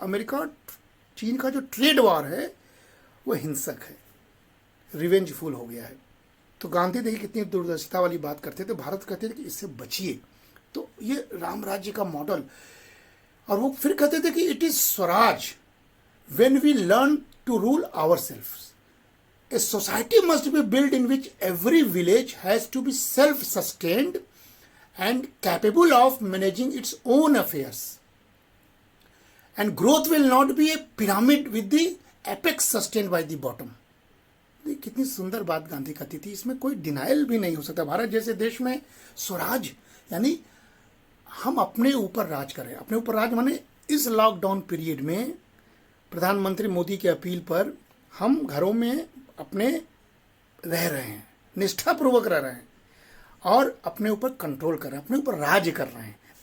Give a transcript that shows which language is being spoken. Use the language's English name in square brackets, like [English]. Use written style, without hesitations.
[Hindi] America चीन का जो ट्रेड वॉर है वो हिंसक है, रिवेंजफुल हो गया है। तो गांधी देखिए कितनी दूरदर्शिता वाली बात करते थे। भारत कहते थे कि इससे बचिए। तो ये राम राज्य का मॉडल। और वो फिर कहते थे कि [English] It is swaraj when we learn to rule ourselves. A society must be built in which every village has to be self-sustained and capable of managing its own affairs. And growth will not be a pyramid with the apex sustained by the bottom. [Hindi] कितनी सुंदर बात गांधी कहती थी, इसमें कोई denial भी नहीं हो सकता। भारत जैसे देश में स्वराज यानी हम अपने ऊपर राज करें। अपने ऊपर राज माने इस लॉकडाउन पीरियड में प्रधानमंत्री मोदी की अपील पर हम घरों में अपने रह रहे हैं, निष्ठापूर्वक रह रहे हैं और अपने ऊपर कंट्रोल कर रहे हैं, अपने ऊपर राज कर रहे हैं।